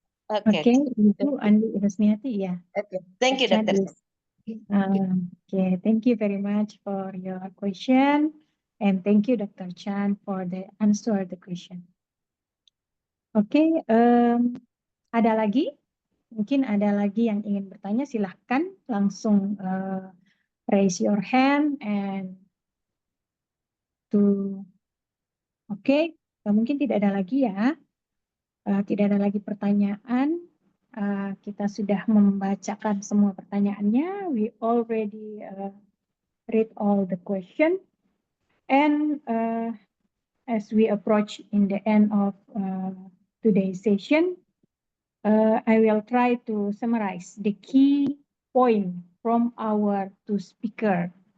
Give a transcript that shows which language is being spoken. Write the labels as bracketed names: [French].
[English] Okay. Okay, Ibu Andi Husniati, ya. Okay. Thank you, Dr. Okay, thank you very much for your question, and thank you, Dr. Chan, for the answer the question. [Indonesian] Okay, ada lagi? Mungkin ada lagi yang ingin bertanya, silahkan langsung [English] raise your hand and to. [Indonesian] Oke, mungkin tidak ada lagi ya. Tidak ada lagi pertanyaan. Kita sudah membacakan semua pertanyaannya. [English] We already read all the question. And as we approach in the end of today's session, I will try to summarize the key point from our 2 speakers.